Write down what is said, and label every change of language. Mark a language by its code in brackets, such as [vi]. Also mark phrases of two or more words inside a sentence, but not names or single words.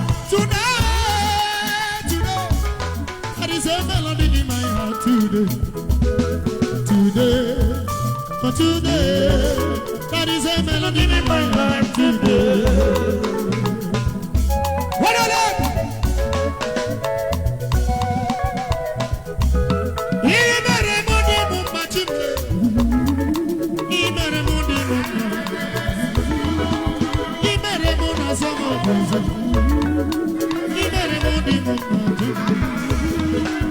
[en] Today, today, there is a melody in my heart today. Today, for today, there is a melody in my heart today. What a love! [ig] Ihe mere mụ dị mụ mma chi m. Ihe mere mụ dị mụ mma. Ihe mere mụ na-azọ m okwu nzọ. Ihe mere mụ dị mụ mma chi m.